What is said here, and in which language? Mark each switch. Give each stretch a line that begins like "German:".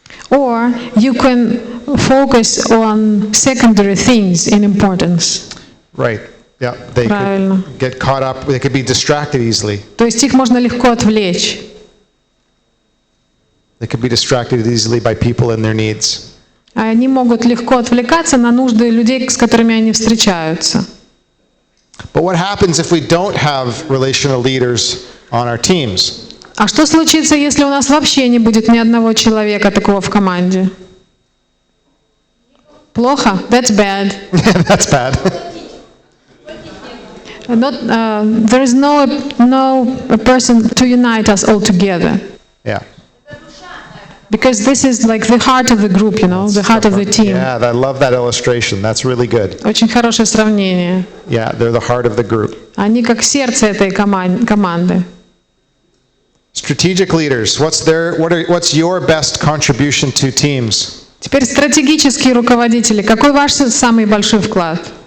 English: Or you can focus on secondary things in importance. Right. Yeah. They
Russian: Правильно.
English: could get caught up. They could be distracted easily.
Russian: То есть их можно легко отвлечь.
English: They could be distracted easily by people and their needs.
Russian: Они могут легко отвлекаться на нужды людей, с которыми они встречаются.
English: But what happens if we don't have relational leaders on our teams?
Russian: А что случится, если у нас вообще не будет ни одного человека такого в команде? Плохо?
English: That's bad. That's bad. There is no person to unite us all together. Yeah. Because this is like the heart of the group, you know, the heart of the team. Yeah, I love that illustration. That's really good.
Russian: Очень хорошее сравнение.
English: Yeah, they're the heart of the group.
Russian: Они как сердце этой команды.
English: Strategic leaders, what's your best contribution to teams?
Russian: Теперь стратегические руководители. Какой ваш самый большой вклад?